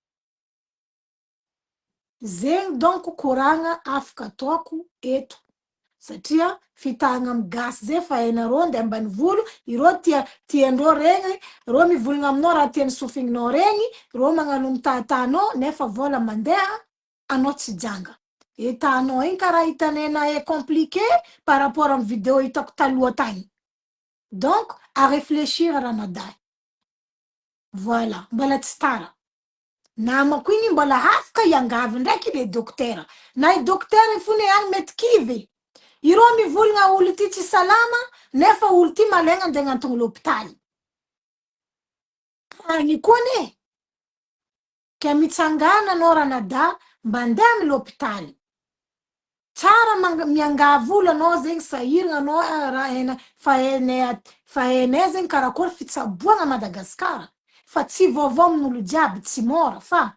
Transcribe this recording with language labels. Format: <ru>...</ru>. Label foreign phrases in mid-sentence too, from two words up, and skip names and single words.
<mg>Zegny donc koragna afaka ataoko eto. satria fitahagna amy gasy zay fa hainareo nde ambany volo ireo tiandreo regny reo mivolagna aminao raha tiany sofinginao regny reo magnano mitahitanao nefa vola mandeha anao tsy janga etanao igny karaha hitanay na e</mg> <fr>compliqué par rapport</fr> <mg>amy video hitako taloha tagny</mg> <fr>donc à réfléchir</fr> <mg>ranadahy voilà mbola tsy tara namako igny mbola afaka iangavy ndraiky le dokotera na i dokotera fony agny mety kivy ireo mivolagna olo ty tsy salama nefa olo ty malegna andeha agnantogno l'hôpitaly agny koa ne ke mitsangana anao ranada mba andeha amy l'hôpitaly tsara miangavy olo anao zegny sahiragna anao raha fa hainay zegny karakory fitsaboagna Madagasikara fa tsy vaovao amin'olo jiaby tsy mora fa</mg>